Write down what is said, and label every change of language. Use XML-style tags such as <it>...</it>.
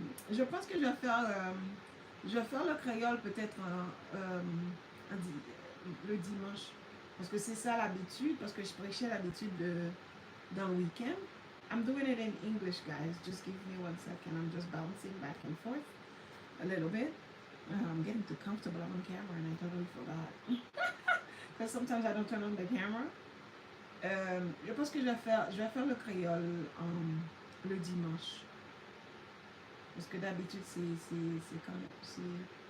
<fr>Je pense que je vais faire le créole peut-être le dimanche. Parce que c'est ça l'habitude, parce que je prêchais l'habitude dans le week-end.</fr> <en>I'm doing it in English, guys. Just give me 1 second. I'm just bouncing back and forth a little bit. I'm getting too comfortable on camera and I totally forgot. Because sometimes I don't turn on the camera.</en> <fr>Je pense que je vais faire le créole le dimanche. Parce que d'habitude, c'est quand même...</fr>